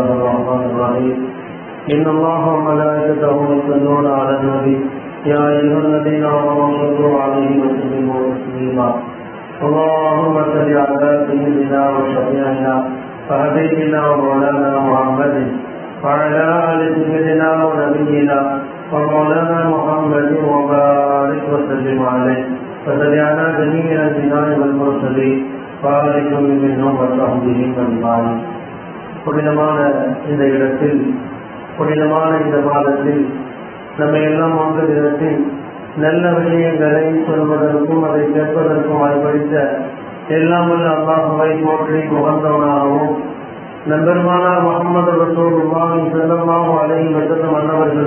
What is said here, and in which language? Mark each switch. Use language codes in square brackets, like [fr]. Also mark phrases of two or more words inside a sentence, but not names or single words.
[ar] الرحمن الرحيم إن الله وملائكته يصلون على النبي يا أيها الذين آمنوا صلوا عليه وسلموا تسليما اللهم صل على سيدنا وشفيعنا وحبيبنا ومولانا محمد وعلى آل سيدنا ونبينا ومولانا محمد وبارك وسلم عليه وصل على جميع الأنبياء والمرسلين وبارك منهم وصحبهم أجمعين. [ta] புனிதமான இந்த இடத்தில் புனிதமான இந்த மாதத்தில் நம்மை எல்லாம் ஆண்டு தினத்தில் நல்ல விஷயங்களை சொல்வதற்கும் அதை கேட்பதற்கும் வாய்ப்பளித்த எல்லாம் வல்ல அல்லாஹ்வை போற்றி முகந்தவனாகவும் நம்பெருமானார் முஹம்மது [ar] رسول الله صلى الله عليه وسلم [ta] அன்னவர்கள்